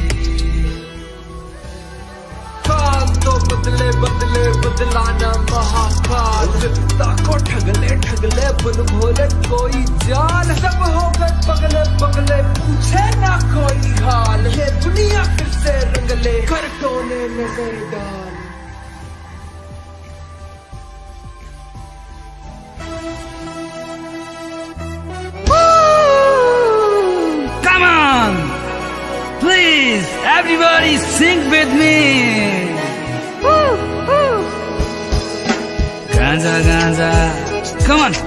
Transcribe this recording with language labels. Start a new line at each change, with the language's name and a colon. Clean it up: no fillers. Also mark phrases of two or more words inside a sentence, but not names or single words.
Hindi: काल तो बदले बदले बदलाना महाकाल, विपदा को ठगले ठगले बुन भोले कोई जाल। सब हो गए पगले पगले पूछे ना कोई हाल, ये दुनिया फिर से रंगले कर टोने नजर डाल।
English: Come on! Please, everybody sing with me! Ganja, ganja, come on!